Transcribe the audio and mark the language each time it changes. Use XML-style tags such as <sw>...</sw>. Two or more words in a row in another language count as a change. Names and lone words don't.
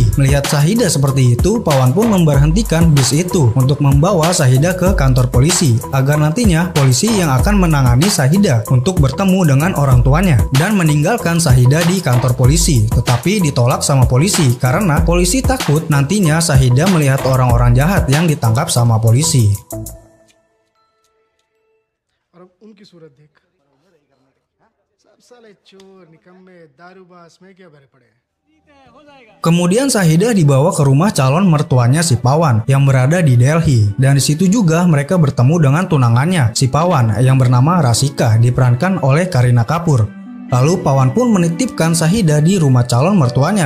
<id>Melihat Syahidah seperti itu, Pawan pun memberhentikan bis itu untuk membawa Syahidah ke kantor polisi, agar nantinya polisi yang akan menangani Syahidah untuk bertemu dengan orang tuanya dan meninggalkan Syahidah di kantor polisi. Tetapi ditolak sama polisi karena polisi takut nantinya Syahidah melihat orang-orang jahat yang ditangkap sama polisi.</id> <hi>उनकी सूरत देख सब साले चोर निकम्मे दारूबाज में क्या भरे पड़े.</hi> <id>Kemudian Syahidah dibawa ke rumah calon mertuanya si Pawan yang berada di Delhi, dan di situ juga mereka bertemu dengan tunangannya si Pawan yang bernama Rasika, diperankan oleh Kareena Kapoor. Lalu Pawan pun menitipkan Syahidah di rumah calon mertuanya.</id>